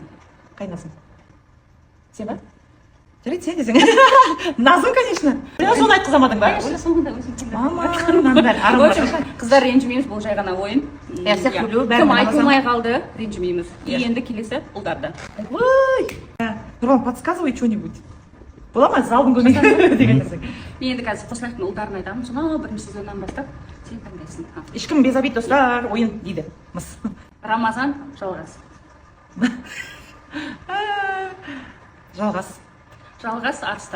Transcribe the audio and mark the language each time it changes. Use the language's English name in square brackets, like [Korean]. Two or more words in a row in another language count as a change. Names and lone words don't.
[Kazakh] Қай Назым? Сен ба? Жарайды, сен десең. Назым, конечно. Соны айтқызамадың ба? Соңында өзім. Мама, мынандай арым бар. Қыздар ренжімейміз, бұл жай ғана ойын. Кім айтылмай қалды, ренжімейміз. И енді келесі ұлдарды. Ой! Нұрлан, [Russian] подсказывай что-нибудь. [Kazakh] Бола ма залдың көмегі деген десең? Мен енді қазір Қосылайдың ұлдарын айтамын. Сонау бірінші сезоннан бастап сен таңдайсың. Ешкім [Russian] без обид [Kazakh] достар, ойын дейді. Рамазан, Жалғас. Жалғас. Жалғас, Арыстан.